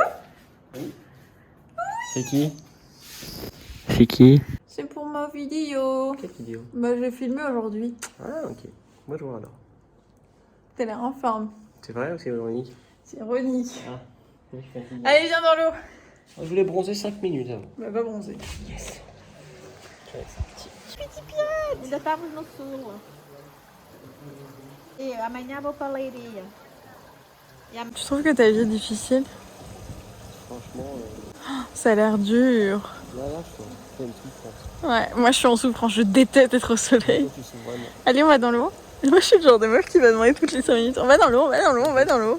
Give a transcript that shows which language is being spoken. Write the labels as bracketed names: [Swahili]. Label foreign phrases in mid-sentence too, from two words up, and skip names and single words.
[French] Oui. C'est qui? C'est qui? C'est pour ma vidéo. Quelle vidéo? Bah j'ai filmé aujourd'hui. Ah ok. Bonjour alors. T'as l'air en forme. C'est vrai ou c'est ironique? C'est ironique. Ah. Je suis fatigué. Allez viens dans l'eau. Je voulais bronzer 5 minutes avant. Bah va bronzer. Yes. [Portuguese] Ainda estamos no sul. E amanhã vou para Leiria. [French] Tu trouves que ta vie est difficile? Franchement. Ça a l'air dur. Là, je fais une souffrance. Ouais, moi je suis en souffrance, je déteste être au soleil. Toi, tu souffres vraiment. Allez, on va dans l'eau. Moi je suis le genre de meuf qui va demander toutes les 5 minutes. On va dans l'eau, on va dans l'eau, on va dans l'eau.